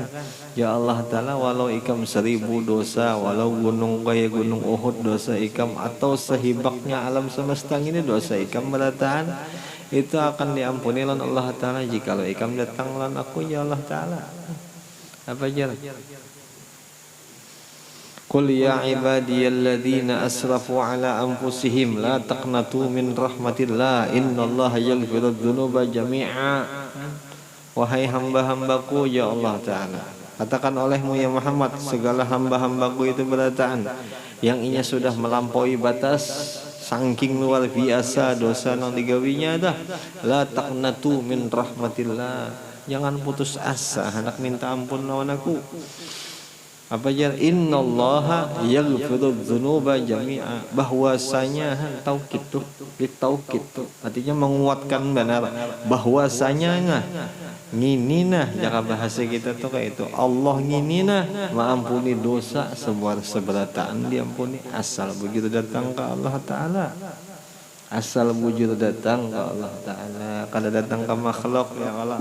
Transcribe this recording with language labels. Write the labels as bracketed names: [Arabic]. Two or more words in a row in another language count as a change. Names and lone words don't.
[Banjar] Ya Allah Ta'ala walau ikam 1000 dosa, walau gunung kayak gunung Uhud dosa ikam, atau sehibaknya alam semesta ini dosa ikam berataan, itu akan diampuni oleh Allah Ta'ala jikalau ikam datang lan aku ya Allah Ta'ala. Apa aja? [Arabic] قل يا عبادي الذين أسرفوا على أنفسهم لا تقنطوا من رحمة الله إن الله يغفر الذنوب جميعا. [Banjar] Wahai hamba-hambaku ya Allah Ta'ala, katakan olehmu ya Muhammad, segala hamba-hambaku itu berataan yang inya sudah melampaui batas saking luar biasa dosa yang digawinya dah. [Arabic] لا تقنطوا من رحمة الله, [Banjar] jangan putus asa hendak minta ampun lawan aku. Apa aja? [Arabic] إن الله يغفر الذنوب جميعا, [Banjar] bahwasanya taukid tuh ditaukid tuh artinya menguatkan benar bahwasanya nginina jaka bahasa kita tuh kayak itu Allah nginina maampuni dosa seberataan diampuni asal begitu datang ke Allah Ta'ala, asal wujud datang ke Allah Ta'ala, kada datang ke makhluk ya Allah.